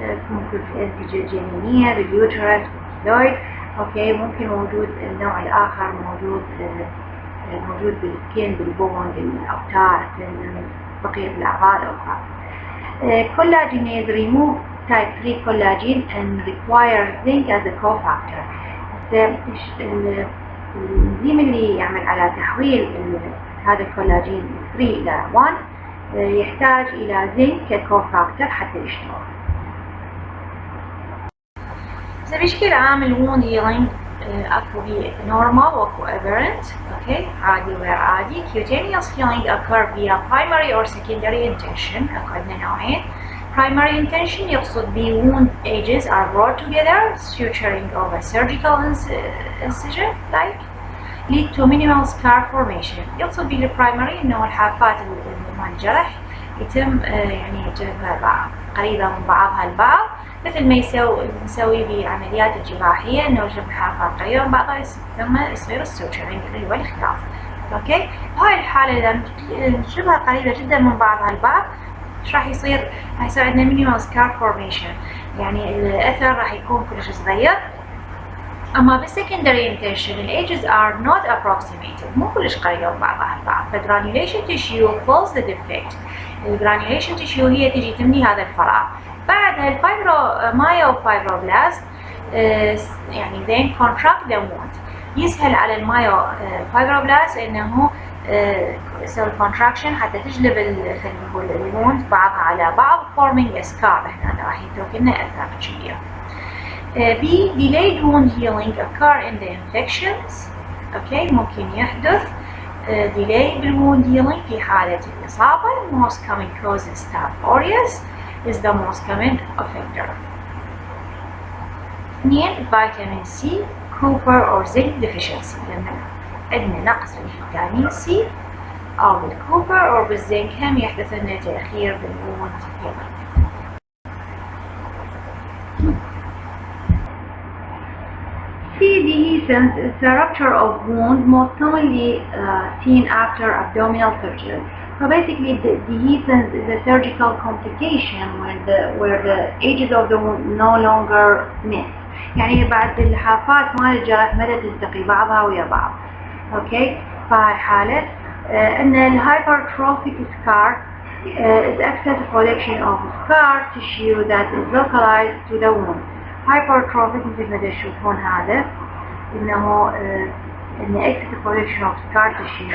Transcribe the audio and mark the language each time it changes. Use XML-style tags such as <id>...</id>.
<ar>ممكن في الأنسجة الجنينية، باليوترس، بالكيلويد. ممكن موجود النوع الآخر موجود بالسكين، بالبون، بالأوتار، بقية الأعضاء الأخرى.</ar> <en>Collagenase remove type 3 collagen and requires zinc as a cofactor.</en> <ar>الإنزيم اللي يعمل على تحويل هذا الكولاجين 3 إلى 1 يحتاج إلى زنك ككوفاكتور حتى يشتغل. بشكل عام الwound healing اكو بيه normal واكو aberrant. عادي وغير عادي.</ar> <en>cutaneous healing occur via primary or secondary intention.</en> <ar>اكو عندنا نوعين.</ar> <en>primary intention يقصد بيه wound edges are brought together suturing of a surgical incision lead to minimal scar formation.</en> <ar>يقصد بيه primary انه الحافات مال الجرح يتم يعني جذبها قريبة من بعضها البعض، مثل ما نسوي بعمليات الجراحية انه نجيب الحافات قريبة من بعضها ثم يصير السوتشرينج اللي هو الاختلاف. بهاي الحالة اذا نجيبها قريبة جدا من بعضها البعض ايش راح يصير؟ راح يصير عندنا</ar> <en>minimal scar formation،</en> <ar>يعني الاثر راح يكون كلش صغير. اما بالسكندري انتنشن الايدجز</ar> <en>are not approximated،</en> <ar>مو كلش قريبة من بعضها البعض.</ar> <en>فالجرانيوليشن tissue fills the defect.</en> <ar>الجرانيوليشن تيشيو هي تجي تملي هذا الفراغ. بعدها المايوفايبروبلاست يعني</ar> <en>then contract the wound.</en> <ar>يسهل على المايوفايبروبلاست انه يسوي contraction حتى تجلب خلينا نقول الwound بعضها على بعض</ar> <en>forming a scar.</en> <ar>هنا راح يترك لنا اثر كبير.</ar> <en>B. Delayed wound healing occur in the infections.</en> <ar>ممكن يحدث delay بالwound healing في حالة الإصابة.</ar> <en>Most common cause is Staph aureus is the most common offender. 2. Vitamin C, copper or zinc deficiency.</en> <ar>لما عندنا نقص في الفيتامين C أو بالكوبر أو بالزنك هم يحدث لنا تأخير بالwound healing.</ar> <en>Dehiscence is a rupture of wound most commonly seen after abdominal surgery. So basically, the dehiscence is a surgical complication where the edges of the wound no longer meet.</en> <ar>يعني بعد الحافات مال الجرح ما تلتقي بعضها ويا بعض. فهاي حالة أن</ar> <en>الhypertrophic scar is excess collection of scar tissue that is localized to the wound. hypertrophic</en> <ar>مثل ما تشوفون هذا انه</ar> <en>excess collection of scar tissue.</en>